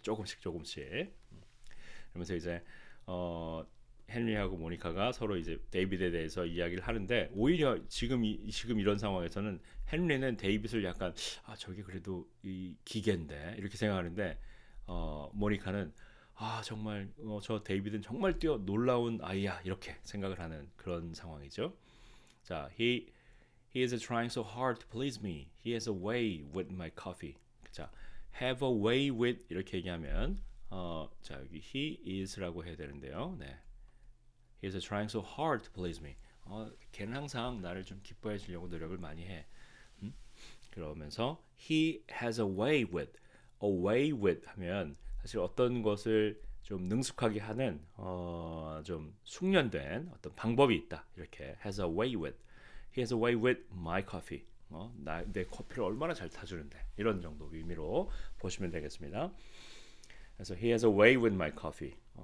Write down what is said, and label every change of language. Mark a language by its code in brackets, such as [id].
[ko] 조금씩. 그러면서 이제 어, 헨리하고 모니카가 서로 이제 데이빗에 대해서 이야기를 하는데 오히려 지금 이런 상황에서는 헨리는 데이빗을 약간 저게 그래도 이 기계인데 이렇게 생각하는데 모니카는 정말 저 데이빗은 정말 뛰어 놀라운 아이야 이렇게 생각을 하는 그런 상황이죠. [en] 자, he is trying so hard to please me. He has a way with my coffee. [ko] 자, [en] have a way with [ko] 이렇게 얘기하면 자 여기 [en] he is [ko] 라고 해야 되는데요. [en] 네, he is trying so hard to please me. [ko] 걔는 항상 나를 좀 기뻐해 주려고 노력을 많이 해. 그러면서 [en] he has a way with [ko] 하면 사실 어떤 것을 좀 능숙하게 하는 좀 숙련된 어떤 방법이 있다. 이렇게 [en] has a way with. He has a way with my coffee. [ko] 내 커피를 얼마나 잘 타주는데 이런 정도 의미로 보시면 되겠습니다. 그래서 [en] he has a way with my coffee.